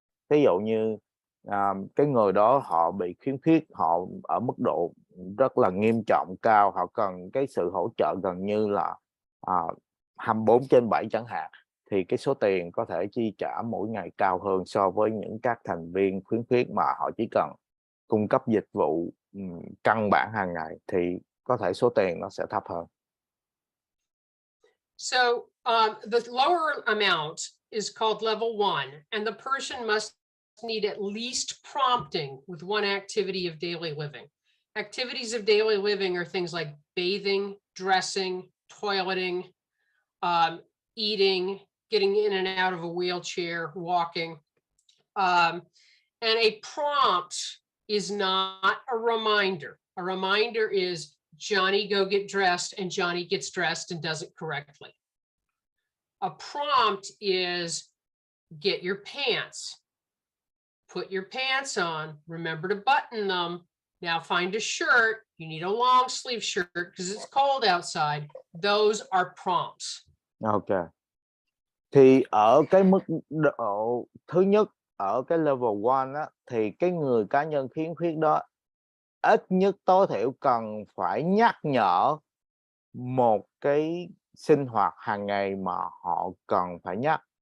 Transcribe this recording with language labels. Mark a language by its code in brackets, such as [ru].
[vi] Ví dụ như cái người đó họ bị khiếm khuyết, họ ở mức độ rất là nghiêm trọng cao, họ cần cái sự hỗ trợ gần như là 24/7 chẳng hạn, thì cái số tiền có thể chi trả mỗi ngày cao hơn so với những các thành viên khiếm khuyết mà họ chỉ cần cung cấp dịch vụ căn bản hàng ngày, thì có thể số tiền nó sẽ thấp hơn. [en] So the lower amount is called level 1, and the person must need at least prompting with one activity of daily living. Activities of daily living are things like bathing, dressing, toileting, eating, getting in and out of a wheelchair, walking. And a prompt is not a reminder. A reminder is Johnny, go get dressed, and Johnny gets dressed and does it correctly. A prompt is get your pants, put your pants on, remember to button them. Now find a shirt. You need a long sleeve shirt because it's cold outside. Those are prompts. [vi] Ok. Thì ở cái mức độ thứ nhất ở cái level 1 á, thì cái người cá nhân khiếm khuyết đó ít nhất tối thiểu cần phải nhắc nhở một cái sinh hoạt hàng ngày mà họ cần phải nhắc.